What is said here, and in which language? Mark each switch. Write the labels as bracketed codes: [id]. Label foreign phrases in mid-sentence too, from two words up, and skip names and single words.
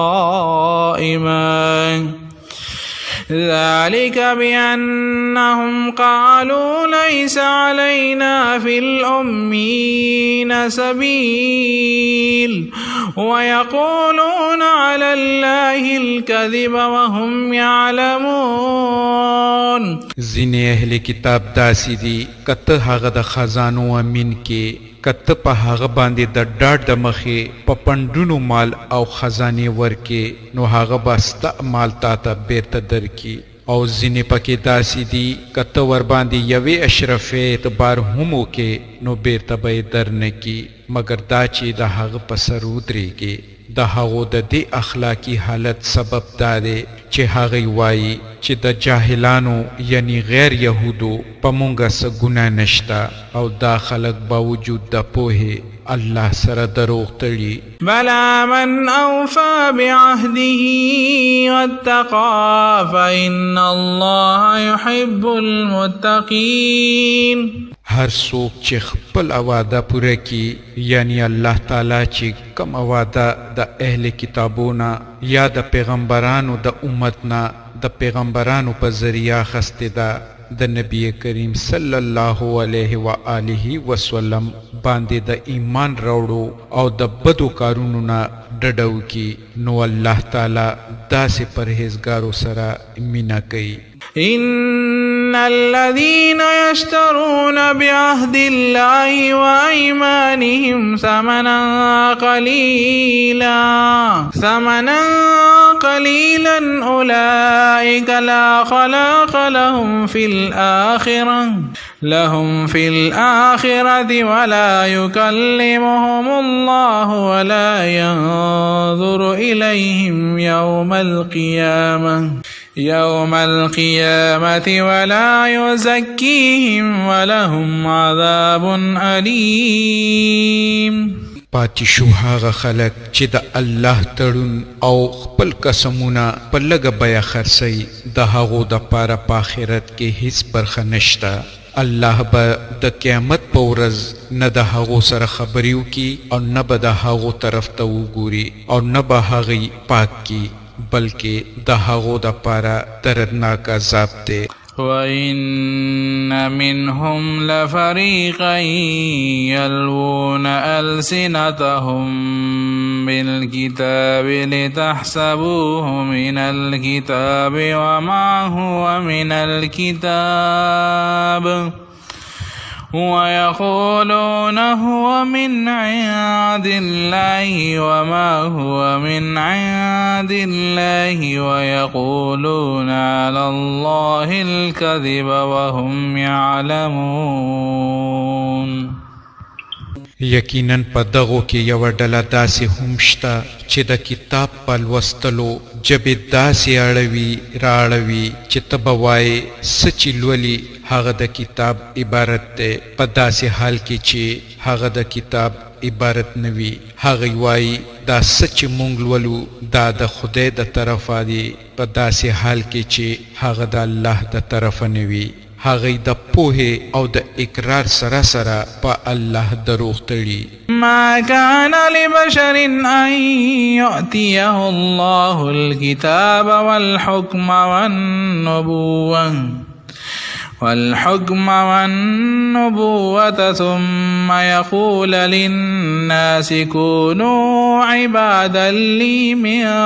[ar] قائما ذلك بأنهم قالوا ليس علينا في الأمين سبيل ويقولون على الله الكذب وهم يعلمون. [ps] ځینې اهل کتاب داسې دي کته هغه د خزانو امین کې کته په هغه باندې د ډاډ د مخې په پندونو مال او خزانې ورکې نو هغه به ستا مال تا ته بیرته درکي، او ځینې پکې داسې دي کته ورباندې یوې اشرفې اعتبار هم وکې نو بیرته به یې در نه کي مګر دا چې د هغه په سر ودرېږي. د هغو د دې اخلاقي حالت سبب دا دی چې هغوی وایي چې د جاهلانو یعنی غیر یهودو په مونږه څه ګناه نشته او دا خلک باوجود د پوهې الله سره دروغ تړي. [ar] بلى من أوفى بعهده واتقى فإن الله يحب المتقين. [ps] هر څوک چې خپل وعده پوره کړي یعنی الله تعالی چې کوم وعده د اهل کتابونه یا د پیغمبرانو د امتنا د پیغمبرانو په ذریعہ خسته ده د نبی کریم [ar] صلی الله علیه و آله وسلم [ps] باندې د ایمان راوړو او د بدو کارونو نه ډډو کی نو الله تعالی داسې پرهیزګارو سره مینا کوي. [ar] إن الذين يشترون بعهد الله وأيمانهم ثمنا قليلا أولئك لا خلاق لهم في الآخرة ولا يكلمهم الله ولا ينظر إليهم يوم القيامة ولا يزكيهم ولهم عذاب أليم. [ps] پاتې شو هغه خلک چې د الله تړون او خپل قسمونه په لږه بیه خرڅوي د هغو دپاره په آخرت کې هیڅ برخه نشته. الله به د قیامت په ورځ نه د هغو سره خبرې وکړي او نه به د هغو طرف ته وګوري او نه به هغوی پاک کړي بلکې د هغو دپاره دردناک عذاب دی. [ar] وَإِنَّ مِنْهُمْ لَفَرِيقًا يَلْوُونَ أَلْسِنَتَهُمْ بِالْكِتَابِ لِتَحْسَبُوهُ مِنَ الْكِتَابِ وَمَا هُوَ مِنَ الْكِتَابِ ويقولون هو من عند الله وما هو من عند الله ويقولون على الله الكذب وهم يعلمون. [ps] یقیناً په دغو کې یوه ډله داسې هم شته چې د کتاب په لوستلو ژبې داسې راړوي چې ته به وایې څه چې لولي هغه د کتاب عبارت دی په داسې حال کې چې هغه د کتاب عبارت نه وي. هغوی وایي دا څه چې مونږ لولو دا د خدای د طرفه دی په داسې حال کې چې هغه د الله د طرفه نه وي. هغوی د پوهې او د اقرار سره سره په الله دروغ تړي. [ar] ما كان لبشر أن يؤتيه الله الكتاب والحكم والنبوة ثم يقول للناس كونوا عبادا لي من